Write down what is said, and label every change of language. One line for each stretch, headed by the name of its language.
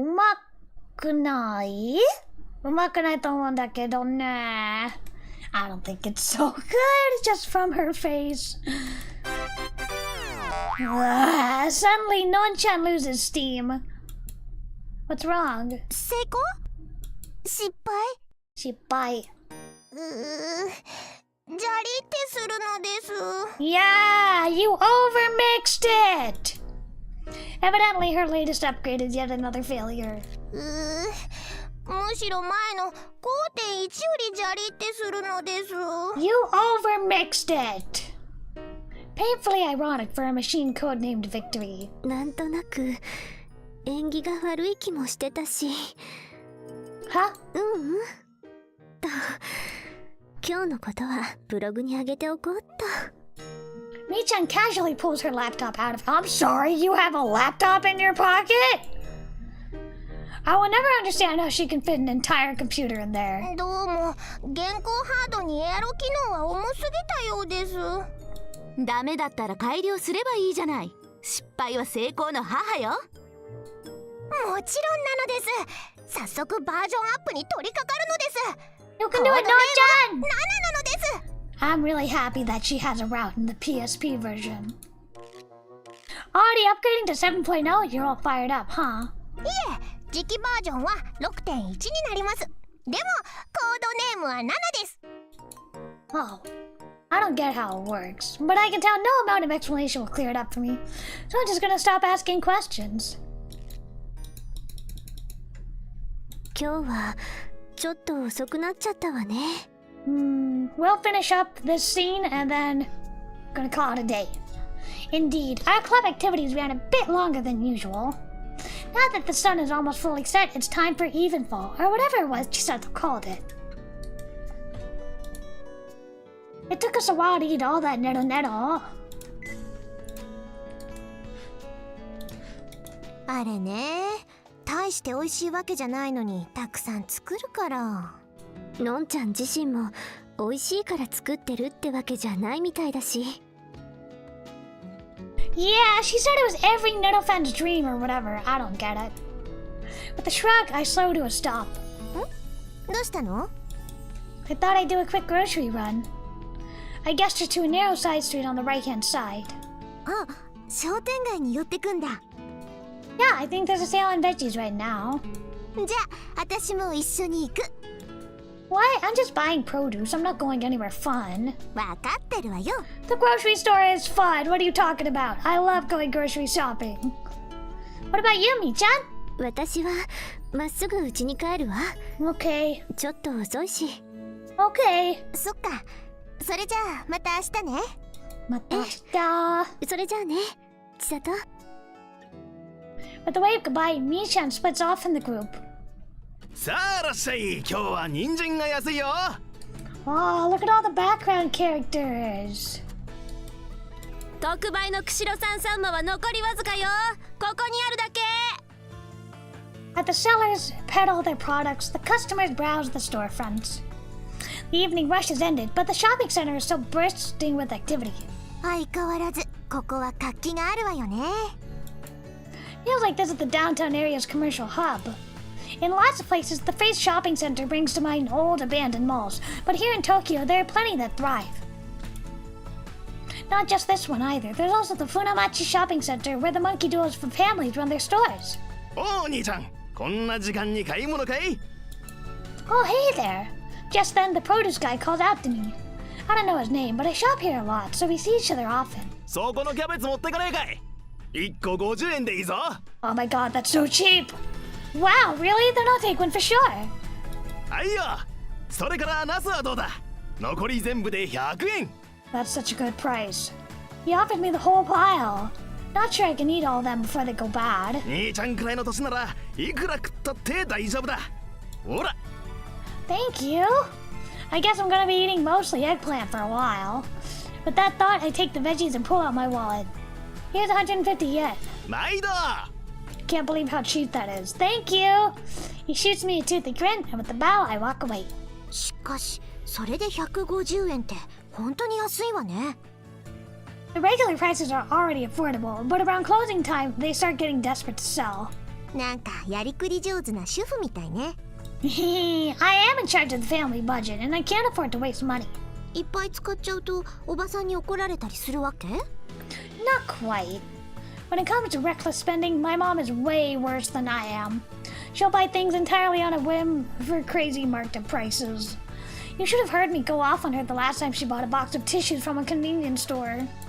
Japanese: うまくないうまくないと思うんだけどね。
English: I don't think it's so good just from her face. Suddenly, Non-chan loses steam. What's wrong?
Japanese: 成功失敗失敗。じゃりってするのです。
English: Yeah, you overmixed it! Evidently, her latest upgrade is yet another failure.
Japanese: むしろ前の 5.1 よりじゃりってするのです。
English: You overmixed it! Painfully ironic for a machine codenamed Victory.
Japanese: なんとなく縁起が悪い気もしてたし。は？今日のことはブログに上げておこうっと。
English: Mi-chan casually pulls her laptop out of. I'm sorry, you have a laptop in your pocket? I will never understand how she can fit an entire computer in there.
Japanese: どうも現行ハードにエアロ機能は重すぎたようです。ダメだったら改良すればいいじゃない。失敗は成功の母よ。もちろんなのです。早速バージョンアップに取り掛かるのです。
English: You can do it, Non-chan!
Japanese: 7なのです。
English: I'm really happy that she has a route in the PSP version. Already upgrading to 7.0, you're all fired up, huh?
Japanese: いえ、次期バージョンは 6.1 になります。でもコードネームは7です。
English: Oh, I don't get how it works, but I can tell no amount of explanation will clear it up for me, so I'm just gonna stop asking questions.
Japanese: 今日はちょっと遅くなっちゃったわね。
English: We'll finish up this scene and then gonna call it a day. Indeed, our club activities ran a bit longer than usual. Now that the sun is almost fully set, it's time for evenfall, or whatever it was Chisato called it. It took us a while to eat all that nero-nero.
Japanese: あれね、大して美味しいわけじゃないのにたくさん作るから。のんちゃん自身も美味しいから作ってるってわけじゃないみたいだし。
English: Yeah, she said it was every Netto fan's dream or whatever. I don't get it. With a shrug, I slowed to a stop.
Japanese: どうしたの？
English: I thought I'd do a quick grocery run. I gestured to a narrow side street on the right-hand side.
Japanese: あ、商店街に寄ってくんだ。
English: Yeah, I think there's a sale on veggies right now.
Japanese: じゃあ、私も一緒に行く。
English: What? I'm just buying produce. I'm not going anywhere fun.
Japanese: わかってるわよ。
English: The grocery store is fun. What are you talking about? I love going grocery shopping. What about you, Mi-chan?
Japanese: 私はまっすぐ家に帰るわ。
English: Okay.
Japanese: ちょっと遅いし。
English: Okay.
Japanese: そっか。それじゃあまた明日ね。また明日。それじゃあね、千里。
English: With a wave goodbye, Mi-chan splits off from the group.
Japanese: さあいらっしゃい。今日は人参が安いよ。
English: Oh, look at all the background characters.
Japanese: 特売の釧路産サンマは残りわずかよ。ここにあるだけ。
English: At the sellers peddle their products, the customers browse the storefronts. The evening rush has ended, but the shopping center is still bursting with activity.
Japanese: 相変わらずここは活気があるわよね。
English: Feels like this is the downtown area's commercial hub. In lots of places, the phrase shopping center brings to mind old abandoned malls, but here in Tokyo, there are plenty that thrive. Not just this one either. There's also the Funamachi Shopping Center, where the monkey duels for families run their stores.
Japanese: おお兄ちゃん、こんな時間に買い物かい？
English: Oh, hey there. Just then, the produce guy called out to me. I don't know his name, but I shop here a lot, so we see each other often.
Japanese: そこのキャベツ持ってかねえかい？1個50円でいいぞ。
English: Oh my god, that's so cheap! Wow, really? Then I'll take one for sure.
Japanese: はいよ。それからナスはどうだ？残り全部で100円。
English: That's such a good price. He offered me the whole pile. Not sure I can eat all of them before they go bad.
Japanese: 兄ちゃんくらいの年ならいくら食ったって大丈夫だ。ほら。
English: Thank you. I guess I'm gonna be eating mostly eggplant for a while. With that thought, I take the veggies and pull out my wallet. Here's 150 yen.
Japanese: 毎度。
English: Can't believe how cheap that is. Thank you. He shoots me a toothy grin, and with a bow, I walk away.
Japanese: しかしそれで150円って本当に安いわね。
English: The regular prices are already affordable, but around closing time, they start getting desperate to sell.
Japanese: なんかやりくり上手な主婦みたいね。
English: I am in charge of the family budget, and I can't afford to waste money.
Japanese: いっぱい使っちゃうとおばさんに怒られたりするわけ？
English: Not quite. When it comes to reckless spending, my mom is way worse than I am. She'll buy things entirely on a whim for crazy marked up prices. You should have heard me go off on her the last time she bought a box of tissues from a convenience store.